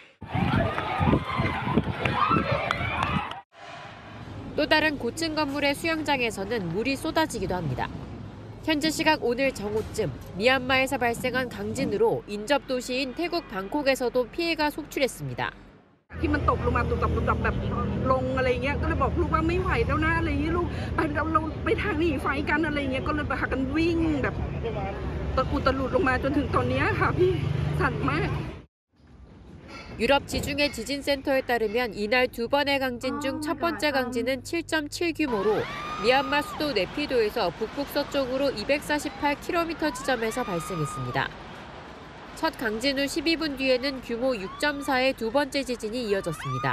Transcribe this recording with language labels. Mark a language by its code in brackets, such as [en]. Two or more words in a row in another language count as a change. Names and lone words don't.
[ko] 또 다른 고층 건물의 수영장에서는 물이 쏟아지기도 합니다. 현지 시각 오늘 정오쯤 미얀마에서 발생한 강진으로 인접 도시인 태국 방콕에서도 피해가 속출했습니다. [th] ที่มันตกลงมาตุบตับแบบลงอะไรเงี้ยก็เลยบอกลูกว่าไม่ไหวแล้วนะอะไรเงี้ยลูกเราไปทางหนีไฟกันอะไรเงี้ยก็เลยพากันวิ่งแบบตะกุตะลุดลงมาจนถึงตอนนี้ค่ะพี่สั่นมาก [ko] 유럽 지중해 지진센터에 따르면 이날 두 번의 강진 중 첫 번째 강진은 7.7 규모로 미얀마 수도 네피도에서 북북서쪽으로 248km 지점에서 발생했습니다. 첫 강진 후 12분 뒤에는 규모 6.4의 두 번째 지진이 이어졌습니다.